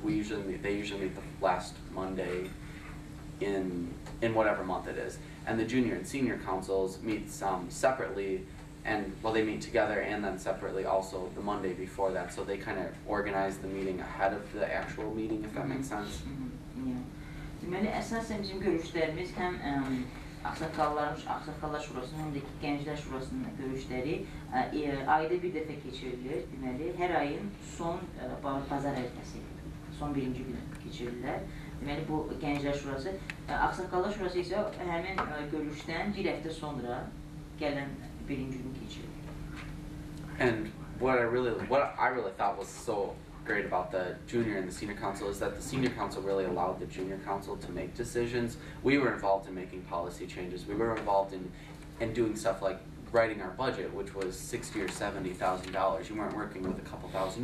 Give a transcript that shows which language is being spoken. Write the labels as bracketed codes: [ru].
[en] They usually meet the last Monday in whatever month it is. And the junior and senior councils meet separately, and well, they meet together and then separately also the Monday before that. So they kind of organize the meeting ahead of the actual meeting, if that makes sense. [az] Deməli, əsasən bizim görüşlərimiz həm Ağsaqqallar Şurasının, həm də ki, Gənclər Şurasının görüşləri ayda bir dəfə keçirilir. Deməli, hər ayın son bazar ertəsi, son birinci günü keçirirlər. Deməli, bu Gənclər Şurası, Ağsaqqallar Şurası isə həmin görüşdən bir həftə sonra gələn birinci gün keçirilir. [en] And what I really thought was so great about the junior and the senior council is that the senior council really allowed the junior council to make decisions. We were involved in making policy changes. We were involved in doing stuff like writing our budget, which was $60,000 or $70,000. You weren't working with a couple thousand.